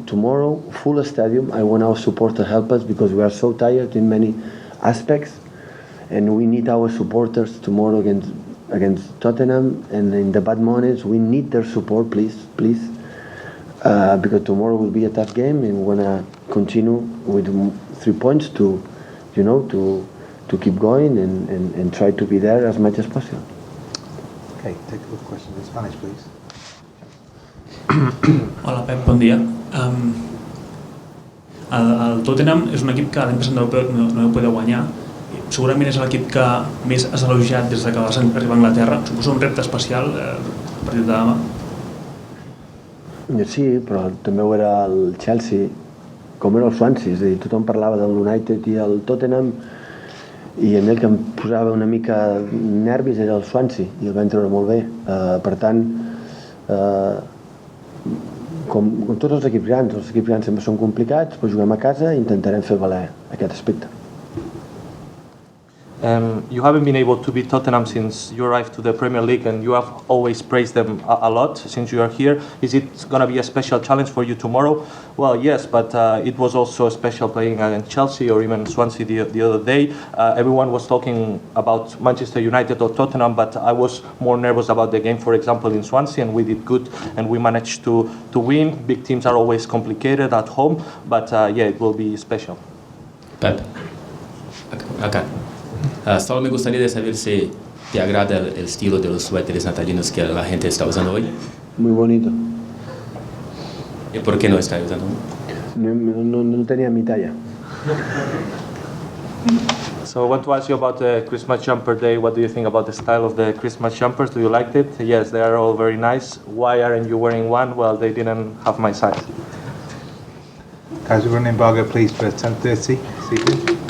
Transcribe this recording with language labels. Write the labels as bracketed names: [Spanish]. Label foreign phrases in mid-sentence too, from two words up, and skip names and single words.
[English] Tomorrow, full stadium, I want our support to help us, because we are so tired in many aspects, and we need our supporters tomorrow against Tottenham, and in the bad moments, we need their support, please, because tomorrow will be a tough game, and we want to continue with 3 points to keep going and try to be there as much as possible. Okay, take a look question in Spanish, please. [Catalan] Hola Pep, bon dia. El Tottenham és un equip que l'any passat no vau poder guanyar. Segurament és l'equip que més has elogiat des que vas arribar a Anglaterra. Suposo un repte especial el partit de demà. Sí, però també ho era el Chelsea, com era el Swansea, és a dir, tothom parlava del United i el Tottenham, i a mi el que em posava una mica nervis era el Swansea, i el vam treure molt bé. Per tant, com tots els equips grans sempre són complicats, però juguem a casa i intentarem fer valer aquest aspecte. [English] You haven't been able to beat Tottenham since you arrived to the Premier League, and you have always praised them a lot since you are here. Is it going to be a special challenge for you tomorrow? Well, yes, but it was also a special playing against Chelsea or even Swansea the other day. Everyone was talking about Manchester United or Tottenham, but I was more nervous about the game, for example, in Swansea, and we did good and we managed to win. Big teams are always complicated at home, but yeah, it will be special. [Spanish] Pep, acá. Solo me gustaría de saber si te agrada el estilo de los suéteres natalinos que la gente está usando hoy. Muy bonito. ¿Y por qué no está usando? No tenía mi talla. [English] So I want to ask you about the Christmas jumper day. What do you think about the style of the Christmas jumpers? Do you like it? Yes, they are all very nice. Why aren't you wearing one? Well, they didn't have my size. Guys, we're running embargo, please, for 10:30 this evening.